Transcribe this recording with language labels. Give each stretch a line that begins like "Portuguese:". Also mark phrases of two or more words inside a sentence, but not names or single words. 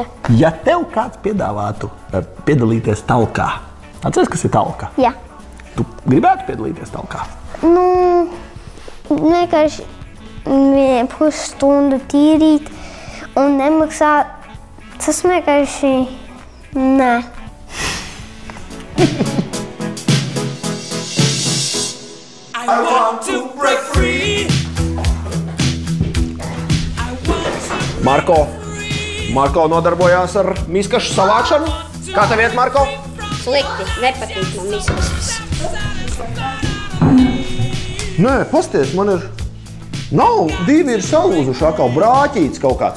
Latvian: Ja tev kāds piedāvātu piedalīties talkā, atceries, kas ir talka? Jā. Tu gribētu piedalīties talkā? Vienkārši pusstundu tīrīt un nemaksāt. Tas vienkārši nē.
English: I want to break free.
Latvian: Marko nodarbojās ar miskašu savākšanu. Kā tev iet, Marko? Slikti, nepatīk man miskastes. Nē, pasties, man ir... Nav, divi ir salūzuši atkal brāķīts kaut kāds.